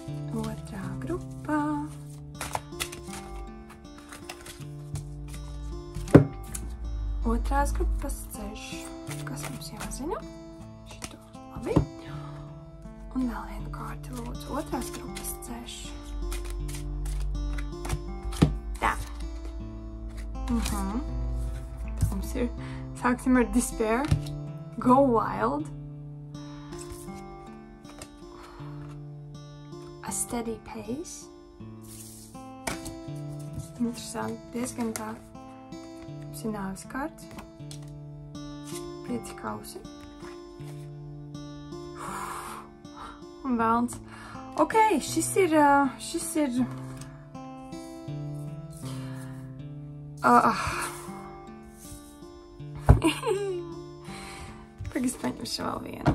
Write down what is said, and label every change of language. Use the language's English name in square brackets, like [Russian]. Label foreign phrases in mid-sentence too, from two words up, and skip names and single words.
[Latvian] Otrās grupas ceļš. Kas mums jāzina? Šito labi. Un vēl vienu kārti lūdzu. Otrās grupas ceļš. Tā. Mums ir, sāksim ar despair. [English] Go wild. A steady pace. [Latvian] Interesanti, diezgan tā nāves kārts. 5 kausi. Un velns. Ok, šis ir Pagad paņemšu vēl vienu.